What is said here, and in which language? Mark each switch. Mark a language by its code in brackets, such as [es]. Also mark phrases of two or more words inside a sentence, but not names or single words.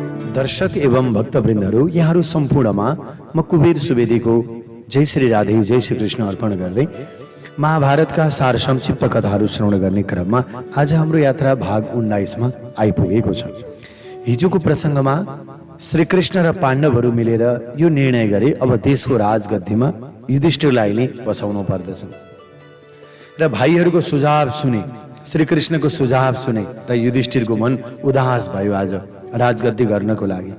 [ne] दर्शक एवं भक्तवृन्दहरू, यहाँहरू सम्पूर्णमा म कुबेर सुवेदीको जय श्री राधे जय श्री कृष्ण अर्पण गर्दै महाभारतका सार संक्षिप्त कथाहरू श्रवण गर्ने क्रममा आज हाम्रो यात्रा भाग 19 मा आइपुगेको छ। हिजोको प्रसङ्गमा श्रीकृष्ण र पाण्डवहरू मिलेर यो निर्णय गरे अब देशको राजगद्दीमा युधिष्ठिरलाई नै बसाउनु पर्दछ र भाइहरूको सुझाव सुने, श्रीकृष्णको सुझाव सुने र युधिष्ठिरको मन उदास भयो आज राजगद्दी गर्नको लागि।